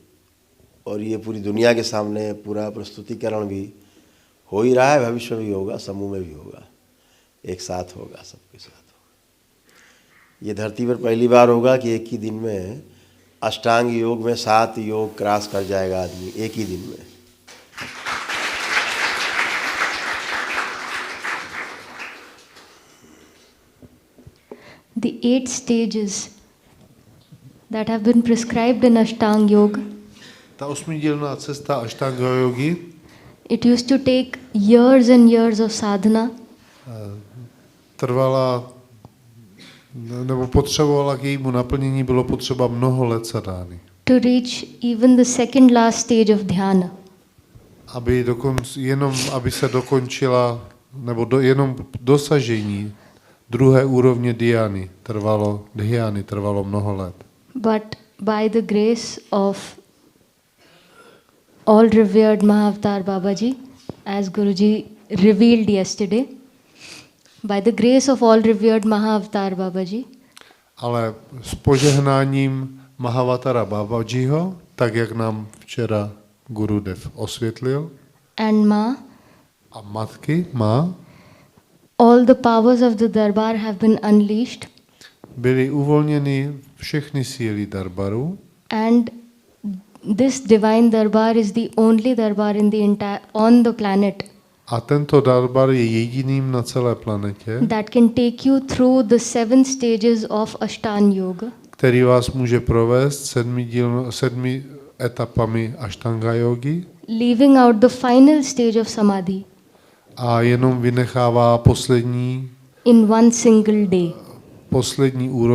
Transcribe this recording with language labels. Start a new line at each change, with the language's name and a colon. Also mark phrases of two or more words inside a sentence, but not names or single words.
Hindi: और ये पूरी दुनिया के सामने पूरा प्रस्तुतिकरण भी हो ही रहा है, भविष्य में भी होगा, समूह में भी होगा, एक साथ होगा, सबके साथ होगा। ये धरती पर पहली बार होगा कि एक ही दिन में अष्टांग योग में 7 योग क्रॉस कर जाएगा आदमी एक ही दिन में।
English: The 8 stages that have been prescribed in Ashtanga Yoga,
Czech: Ta osmidílná cesta Ashtanga jogy
English: it used to take years and years of sadhana
Czech: trvala, nebo potřebovala k jejímu naplnění, bylo potřeba mnoho let sadány.
English: to reach even the second last stage of dhyana.
Czech: Aby se dokončila, nebo jenom dosažení druhé úrovně dhyány trvalo mnoho let.
English: But by the grace of all revered Mahavatar Babaji, as Guruji revealed yesterday, by the grace of all revered Mahavatar Babaji,
Czech: Ale s požehnáním Mahavatara Babajiho, tak jak nám včera Gurudev osvětlil,
English: and Ma,
Czech: a matky má,
English: all the powers of the Darbar have been unleashed,
Czech: byly uvolněny všechny síly darbaru
English: and this divine Darbar is the only Darbar in on the planet
Czech: a tento darbar je jediným na celé planetě,
English: that can take you through the 7 stages of Ashtanga Yoga,
Czech: který vás může provést 7 etapami Ashtanga jogy
English: leaving out the final stage of Samadhi
Czech: a jenom vynechává poslední
English: in one single day.